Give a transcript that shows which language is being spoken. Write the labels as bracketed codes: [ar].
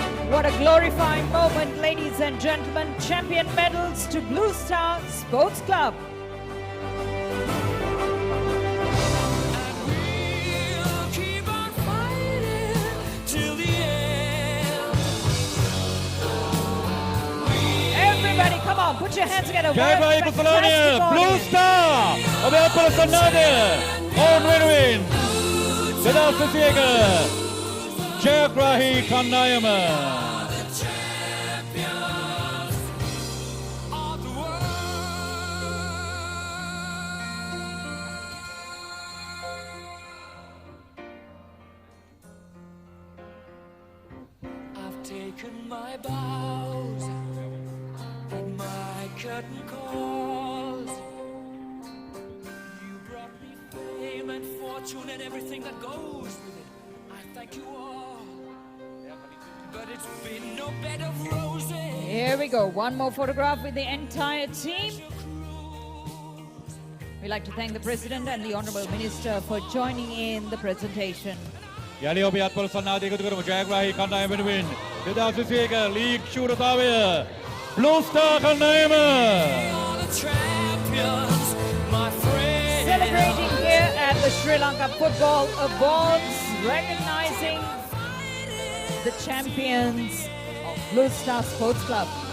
[en] What a glorifying moment, ladies and gentlemen. Champion medals to Blue Star Sports Club. Everybody, come on, put your hands together. [si] ජයග්‍රාහී කුසලානිය Blue Star ඔබේ අත්පොළ සන්නාදය ඔවුන් වෙනුවෙන් 2021 ජයග්‍රාහී කණ්ඩායම [en] I've taken my bows and my curtain calls. You brought me fame and fortune and everything that goes with it. I thank you all, but it's been no bed of roses. Here we go. One more photograph with the entire team. We'd like to thank the President and the Honourable Minister for joining in the presentation. [si] යලි ඔබේ අත්පොළ සන්නාදය එකතු කරමු ජයග්‍රාහී කණ්ඩායම වෙනුවෙන් 2021 league ශූරතාවය Blue Star කණ්ඩායම [en] All the champions, my friends. Celebrating here at the Sri Lanka Football Awards, recognizing the champions of Blue Star Sports Club.